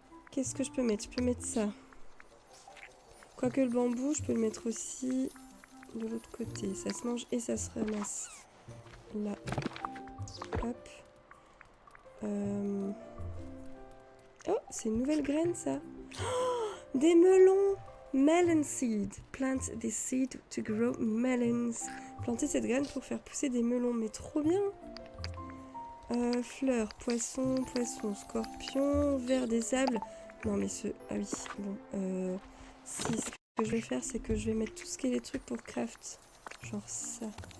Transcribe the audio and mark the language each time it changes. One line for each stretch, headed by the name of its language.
French: Qu'est-ce que je peux mettre? Je peux mettre ça. Quoique le bambou, je peux le mettre aussi de l'autre côté. Ça se mange et ça se ramasse. Là. Hop. Oh, c'est une nouvelle graine, ça. Oh, des melons. Melon seed.
English: Plant this seed to grow melons.
French: Planter cette graine pour faire pousser des melons. Mais trop bien. Fleurs, poisson, scorpion, ver des sables. Non, mais ce... Ah oui, bon. Si, ce que je vais faire, c'est que je vais mettre tout ce qui est les trucs pour craft. Genre ça.